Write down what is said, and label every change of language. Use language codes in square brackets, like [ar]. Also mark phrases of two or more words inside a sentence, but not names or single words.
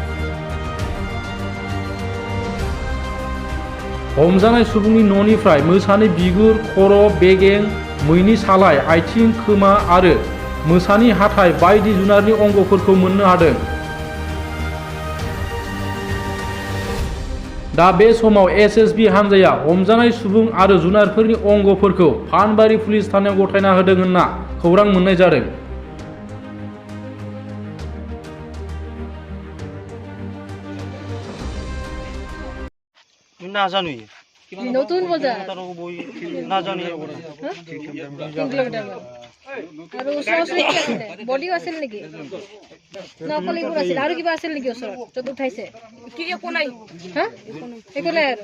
[brx] हमजानाय सुबुंनि न'निफ्राय मोसानि बिगुर, खर', बेगें, मैनि सालाय, आथिं, खोमा आरो मोसानि हाथाइ बायदि जुनारनि अंगफोरखौ मोननो हादों। दा बे समाव एसएसबी हानजाया हमजानाय सुबुं आरो जुनारफोरनि अंगफोरखौ फानबारि पुलिस थानायाव गथायना होदों होनना खौरां मोननाय जादों। [as] না জানি নতুন বজাৰ না জানি কিলোমিটাৰ আৰু ওচৰত কি আছিলে বডিও আছিল নেকি নকল এইবোৰ আছিল আৰু কিবা আছিল নেকি ওচৰত য'ত উঠাইছে কি একো নাই হা একো নাই আৰু